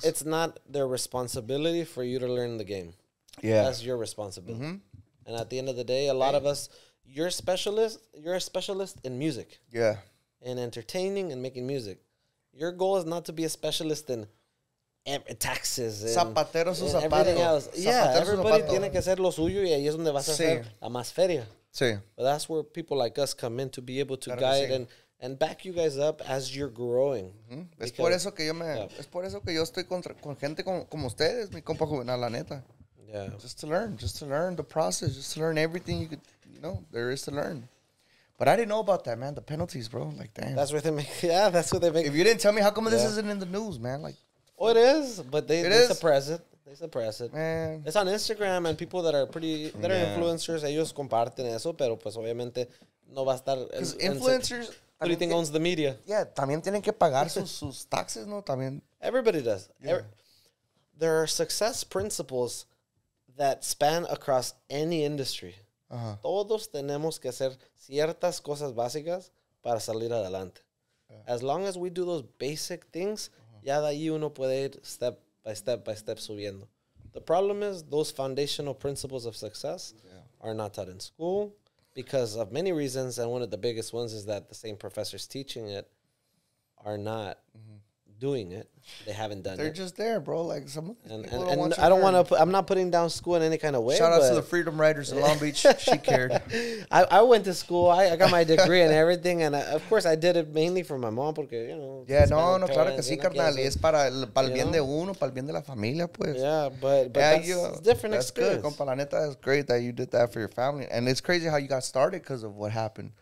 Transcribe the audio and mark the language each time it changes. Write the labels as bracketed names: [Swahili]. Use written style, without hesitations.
[English] It's not their responsibility for you to learn the game. Yeah, that's your responsibility. And at the end of the day, a lot of us, you're a specialist in music. Yeah. In entertaining and making music. Your goal is not to be a specialist in taxes and everything else. Yeah, everybody [Spanish] tiene que hacer lo suyo y ahí es donde vas a hacer la más feria. Sí. [English] But that's where people like us come in to be able to guide and back you guys up as you're growing. [Spanish] Es por eso que es por eso que yo estoy con gente como ustedes, mi compa Juvenal, la neta. [English] Yeah. Just to learn the process, just to learn everything there is to learn. But I didn't know about that, man. The penalties, bro. Like, damn. That's what they make. Yeah, that's what they make. If you didn't tell me, how come this isn't in the news, man? Like, oh, it is, but they suppress it. They suppress it. Man. It's on Instagram, and people that are influencers, [Spanish] ellos comparten eso, pero pues obviamente no va a estar. [English] Because influencers. Who do you think owns the media? [Spanish] Yeah, también tienen que pagar sus taxes, ¿no? También. [English] Everybody does. Yeah. There are success principles that span across any industry. [Spanish] Todos tenemos que hacer ciertas cosas básicas para salir adelante. [English] As long as we do those basic things, [Spanish] ya de ahí uno puede ir [English] step by step [Spanish] subiendo. [English] The problem is those foundational principles of success are not taught in school because of many reasons, and one of the biggest ones is that the same professors teaching it are not doing it. They haven't done They're it. just there, bro. Like some And I don't want to. I'm not putting down school in any kind of way. Shout out to the Freedom Riders in Long Beach. She cared. I went to school. I got my degree and everything, and of course I did it mainly for my mom, [Spanish] porque Yeah, no, claro que sí, carnal. [English] Yes, [Spanish] Es para el bien de uno, para el bien de la familia, pues. [English] yeah, but that's different That's experience. good, compa. [Spanish] La neta, [English] it's great that you did that for your family, and it's crazy how you got started because of what happened.